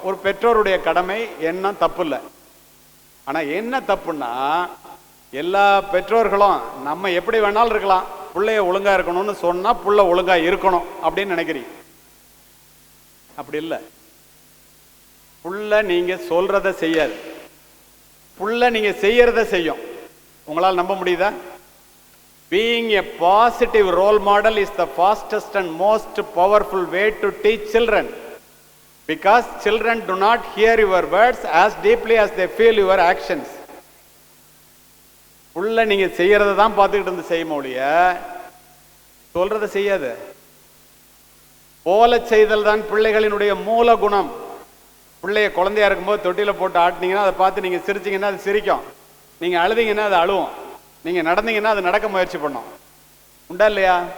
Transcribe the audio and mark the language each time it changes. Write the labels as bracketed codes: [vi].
[ta] ஒரு பெற்றோருடைய கடமை என்ன தப்பு இல்லை. ஆனா என்ன தப்புன்னா, எல்லா பெற்றோர்களும் நம்ம எப்படி வேணாலும் இருக்கலாம், பிள்ளைய ஒழுங்கா இருக்கணும்னு சொன்னா புள்ள ஒழுங்கா இருக்கணும் அப்படின்னு நினைக்கிறீங்க. அப்படி இல்லை. புள்ள நீங்க சொல்றத செய்யாது, புள்ள நீங்க செய்யறத செய்யும். உங்களால் நம்ப முடியுதா? [en] Being a positive role model is the fastest and most powerful way to teach children, because children do not hear your words as deeply as they feel your actions. [ta] புள்ள நீங்க செய்யறத தான் பார்த்துக்கிட்டு இருந்து செய்யும் ஒழிய சொல்றத செய்யாது. போல செய்தல் தான் பிள்ளைகளினுடைய மூல குணம். பிள்ளைய குழந்தையா இருக்கும்போது தொட்டில போட்டு ஆட்டினீங்கன்னா அதை பார்த்து நீங்க சிரிச்சீங்கன்னா அது சிரிக்கும், நீங்க அழுதீங்கன்னா அது அழுவும், நீங்க நடந்தீங்கன்னா அது நடக்க முயற்சி பண்ணும். உண்டா இல்லையா?